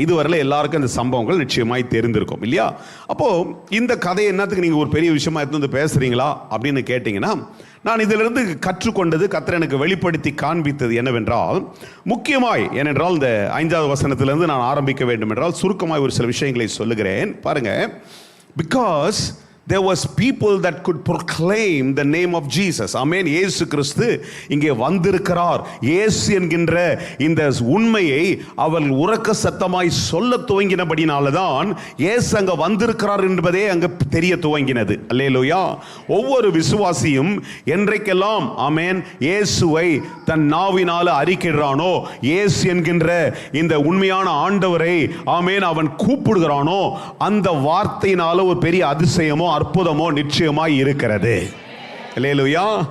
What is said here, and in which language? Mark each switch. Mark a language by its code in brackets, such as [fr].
[ta] இதுவரையில் எல்லாருக்கும் இந்த சம்பவங்கள் நிச்சயமாய் தெரிந்திருக்கும் இல்லையா? அப்போது இந்த கதையை என்னத்துக்கு நீங்கள் ஒரு பெரிய விஷயமா எடுத்து வந்து பேசுகிறீங்களா அப்படின்னு கேட்டிங்கன்னா, நான் இதிலிருந்து கற்றுக்கொண்டது, கர்த்தர் எனக்கு வெளிப்படுத்தி காண்பித்தது என்னவென்றால், முக்கியமாய் ஏனென்றால் இந்த 5வது வசனத்திலிருந்து நான் ஆரம்பிக்க வேண்டும் என்றால் சுருக்கமாய் ஒரு சில விஷயங்களை சொல்லுகிறேன். பாருங்க, [en] because there was people that could proclaim the name of Jesus. [ta] ஆமென். இயேசு கிறிஸ்து இங்கே வந்திருக்கிறார். இயேசு என்கின்ற இந்த உண்மையை அவள் உரக்க சத்தமாய் சொல்ல துவங்கினபடினால தான் இயேசு அங்க வந்திருக்கிறார் என்பதே அங்க தெரிய துவங்கினது. அல்லேலூயா. ஒவ்வொரு விசுவாசியும் என்றைக்கெல்லாம் ஆமென் இயேசுவை தன் நாவினால அறிக்கைறானோ, இயேசு என்கின்ற இந்த உண்மையான ஆண்டவரை ஆமென் அவன் கூப்பிடுகிறானோ, அந்த வார்த்தையினால ஒரு பெரிய அதிசயமோ அற்புதமோ நிச்சயமாய் இருக்கிறது. அல்லேலூயா.